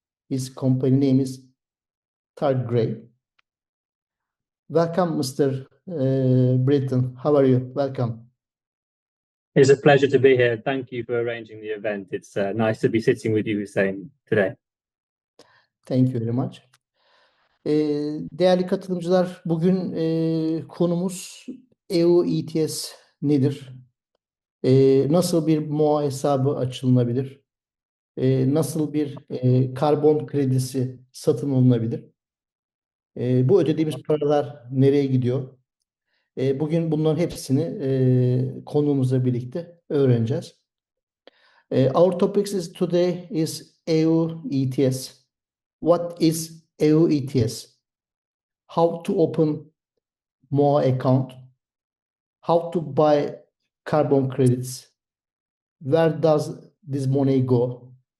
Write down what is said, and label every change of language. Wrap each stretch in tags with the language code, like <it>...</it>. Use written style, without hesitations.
<en>His company name is Third Grade. Welcome, Mr. Britton. How are you? Welcome. It's a pleasure to be here. Thank you for arranging the event. It's nice to be sitting with you, Hüseyin, today. Thank you very much.</en> <tr>Değerli katılımcılar, bugün konumuz EU ETS nedir? Nasıl bir MOA hesabı açılabilir? Nasıl bir karbon kredisi satın alınabilir? Bu ödediğimiz paralar nereye gidiyor? Bugün bunların hepsini konuğumuzla birlikte öğreneceğiz.</tr> <en>Our topics is today is EU ETS. What is EU ETS? How to open MOA account? How to buy carbon credits? Where does this money go?</en>